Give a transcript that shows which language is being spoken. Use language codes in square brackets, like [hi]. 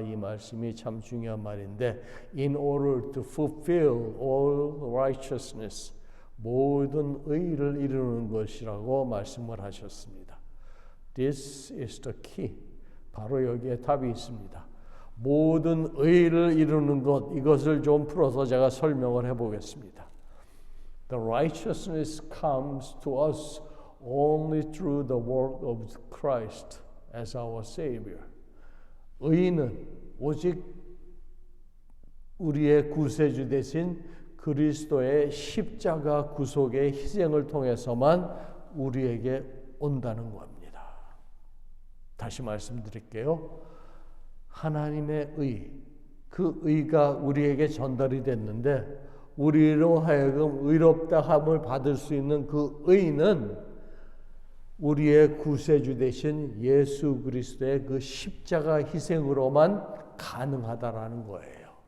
[ko] 이 말씀이 참 중요한 말인데 [en] in order to fulfill all righteousness, [ko] 모든 의를 이루는 것이라고 말씀을 하셨습니다. [en] This is the key. [ko] 바로 여기에 답이 있습니다. 모든 의를 이루는 것, 이것을 좀 풀어서 제가 설명을 해보겠습니다. [en] The righteousness comes to us only through the work of Christ as our Savior. [ko] 의는 오직 우리의 구세주 되신 그리스도의 십자가 구속의 희생을 통해서만 우리에게 온다는 겁니다. 다시 말씀드릴게요. 하나님의 의, 그 의가 우리에게 전달이 됐는데 우리로 하여금 의롭다 함을 받을 수 있는 그 의는 우리의 구세주 되신 예수 그리스도의 그 십자가 희생으로만 가능하다라는 거예요.